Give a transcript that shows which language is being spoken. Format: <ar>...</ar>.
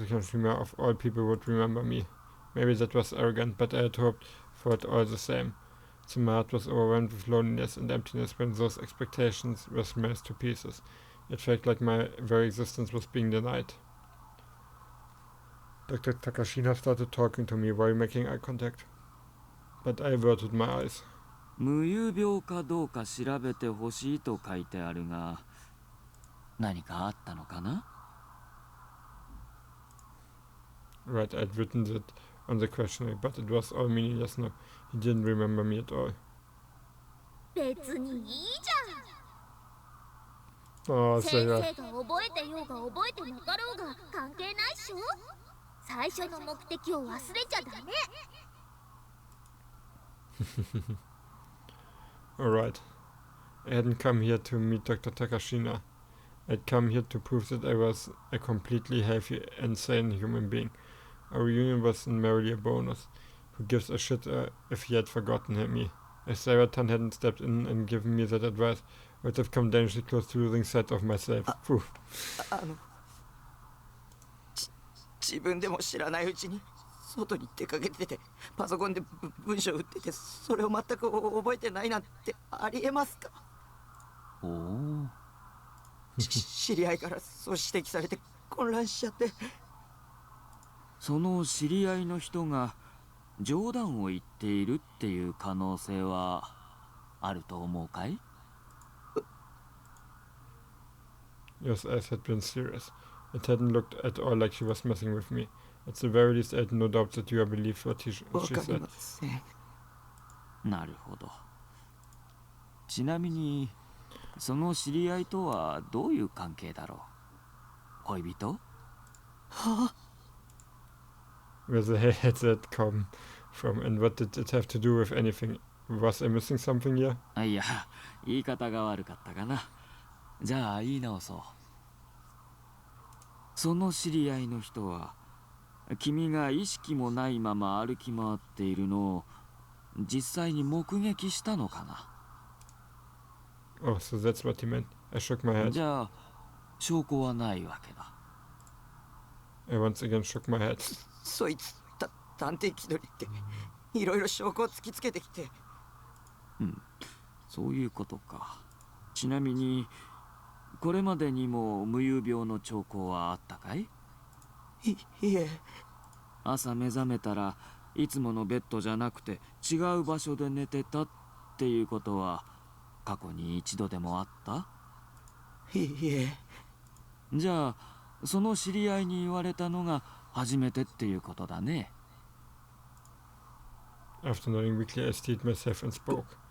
<en>Kanshima of all people would remember me. Maybe that was arrogant, but I had hoped for it all the same. So my heart was overwhelmed with loneliness and emptiness when those expectations were smashed to pieces. It felt like my very existence was being denied. Dr. Takashina started talking to me while making eye contact. But I averted my eyes.</en> <ja>無遊病かどうか調べてほしいと書いてあるが、何かあったのかな？</ja> <en>Right, I'd written that on the questionnaire, but it was all meaningless now. He didn't remember me at all.</en> <ja>別にいいじ</ja> <en>Oh,</en> <ja>ゃん。先</ja> <en>Sarah.</en> <ja>生が覚えてようが覚えてなかろうが関係ないっしょ。最初の目的を忘れちゃダメ。</ja> <en>Alright. I hadn't come here to meet Dr. Takashina. I'd come here to prove that I was a completely healthy and sane human being. Our reunion was merely a bonus. Who gives a shit if he had forgotten me? If Sarah-tan hadn't stepped in and given me that advice, I would have come dangerously close to losing sight of myself. Phew.</en> <ja>自分でも知らないうちに外に出かけててパソコンで文章打っててそれを全く覚えてないなんてありえますか？おお。知り合いからそう指摘されて混乱しちゃって。その知り合いの人が冗談を言っているっていう可能性はあると思うかい？</ja> <en>Your eyes had been serious. It hadn't looked at all like she was messing with me. At the very least, I had no doubt that you believed what she</en> <ja>わかり</ja> <en>said.</en> <ja>ません。なるほど。ちなみにその知り合いとはどういう関係だろう？恋人？</ja> <en>Where the hell had that come from, and what did it have to do with anything? Was I missing something here?</en> <ja>あ、いや、言い方が悪かったかな。じゃあ言い直そう。その知り合いの人は君が意識もないまま歩き回っているのを実際に目撃したのかな？</ja> <en>Oh, so that's what he meant. I shook my head.</en> <ja>じゃあ証拠はないわけだ。</ja> <en>I once again shook my head.</en> <ja>そいつ探偵気取りっていろいろ証拠を突きつけてきて。うん、そういうことか。ちなみにこれまでにも無遊病の兆候はあったかい？いえ。朝目覚めたらいつものベッドじゃなくて違う場所で寝てたっていうことは過去に一度でもあった？いえ。じゃあその知り合いに言われたのが初めてっていうことだね。</ja> <en>After nodding weakly, I steadied myself and spoke.</en>